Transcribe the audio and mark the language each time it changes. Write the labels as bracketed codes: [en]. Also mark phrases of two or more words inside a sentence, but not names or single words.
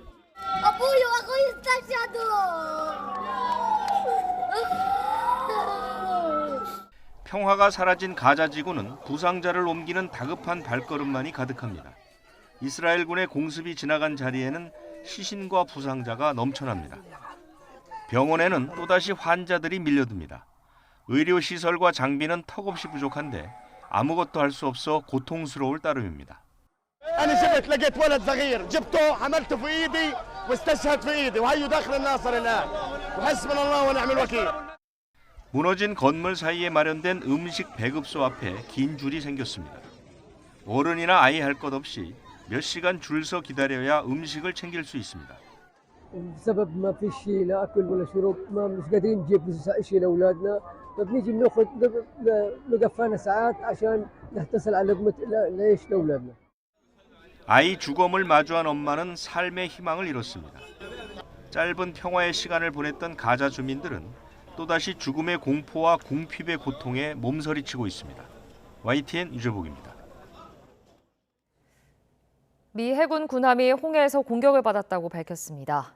[ko] 평화가 사라진 가자 지구는 부상자를 옮기는 다급한 발걸음만이 가득합니다. 이스라엘군의 공습이 지나간 자리에는 시신과 부상자가 넘쳐납니다. 병원에는 또다시 환자들이 밀려듭니다. 의료시설과 장비는 턱없이 부족한데 아무것도 할 수 없어 고통스러울 따름입니다. [ar] أنا جبت لقيت ولد صغير جبته حملته في إيدي واستشهد في إيدي وهيو داخل الناصر الآن وحسبنا الله ونعم الوكيل. [ko] 무너진 건물 사이에 마련된 음식 배급소 앞에 긴 줄이 생겼습니다. 어른이나 아이 할 것 없이 몇 시간 줄 서 기다려야 음식을 챙길 수 있습니다. [ar] بسبب ما في شيء لا اكل ولا شرب ما مش قادرين نجيب شيء لاولادنا فبنيجي بناخذ نقفانا ساعات عشان نحتصل على لقمه العيش لاولادنا. [ko] 아이 주검을 마주한 엄마는 삶의 희망을 잃었습니다. 짧은 평화의 시간을 보냈던 가자 주민들은 또다시 죽음의 공포와 궁핍의 고통에 몸서리치고 있습니다. YTN 유재복입니다. 미 해군 군함이 홍해에서 공격을 받았다고 밝혔습니다.